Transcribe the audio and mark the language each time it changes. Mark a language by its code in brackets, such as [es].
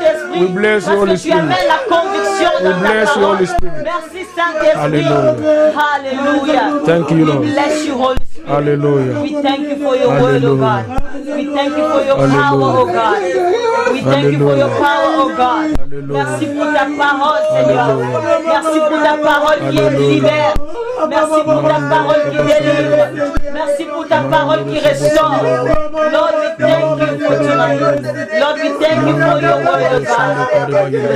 [en] We bless you, Holy Spirit. We bless you, Holy Spirit. Hallelujah. Hallelujah. Thank you, Lord. We bless you, Holy Spirit. Hallelujah. We thank you for your word, oh God. We thank you for your power, oh God. We thank you for your power, oh God. [fr] Merci pour ta parole, Seigneur. Merci pour ta parole qui libère. Merci pour ta parole qui délivre. Merci pour ta parole qui restaure. [en] Lord, we thank you for tonight. Lord, we thank you for your word, oh God.